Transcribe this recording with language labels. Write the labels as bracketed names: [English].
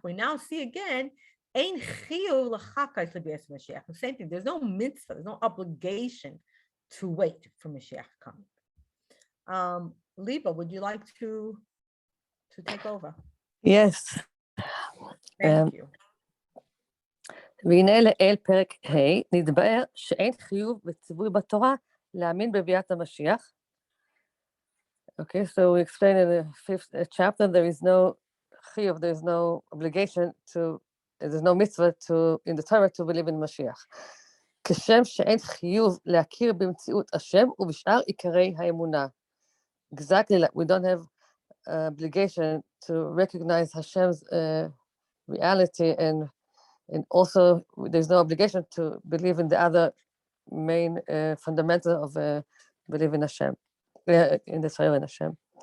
[English] We now see again [Hebrew] Ein Chiyuv L'Chakar L'Bias Mashiach. [English] The same thing. There's no mitzvah. There's no obligation to wait for Mashiach coming. Liba, would you like to take over? Yes. Thank you. [Hebrew] והנה לאל פרק ה' נתבאר שאין חיוב וציווי בתורה להאמין בביאת המשיח. [English] Okay, so we explain in the 5th chapter there is no chiyuv, there is no obligation to, there's no mitzvah in the Torah to believe in Mashiach. [Hebrew] כשם שאין חיוב להכיר במציאות השם ובשאר עיקרי האמונה. [English] Exactly, like we don't have obligation to recognize Hashem's reality, and also there's no obligation to believe in the other main fundamental of believing Hashem, in the Torah and Hashem.